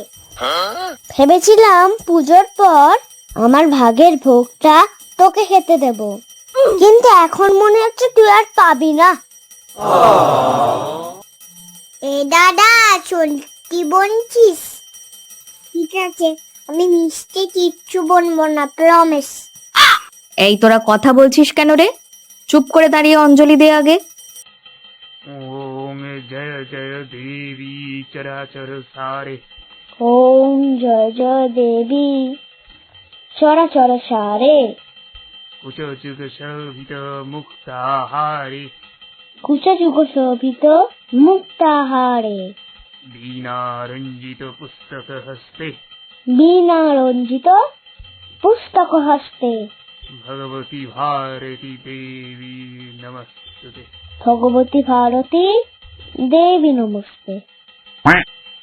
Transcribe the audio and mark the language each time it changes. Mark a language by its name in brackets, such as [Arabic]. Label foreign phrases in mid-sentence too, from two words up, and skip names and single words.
[Bangla] ভেবেছিলাম পুজোর পর আমার ভাগের ভোগটা তোকে খেতে দেব, কিন্তু এখন মনে হচ্ছে তুই আর পাবি না। এ দাদা, সত্যি বলছিস? ঠিক আছে, আমি মিষ্টি কিচ্ছু বলবো না, প্রমিস। এই তোরা কথা বলছিস কেন রে? চুপ করে দাঁড়িয়ে অঞ্জলি দে আগে। [Sanskrit] ओम जय जय देवी चराचर सारे। ওম জয় জয় দেবী চরাচর সারে। कुच जुग शोभित मुक्ताहारे। কুচযুগ শোভিত মুক্তাহারে। वीणा रंजित पुस्तक हस्ते। বীণা রঞ্জিত পুস্তক হস্তে। भगवती भारती देवी नमस्तुते। ভগবতী ভারতী দেবী নমস্তে।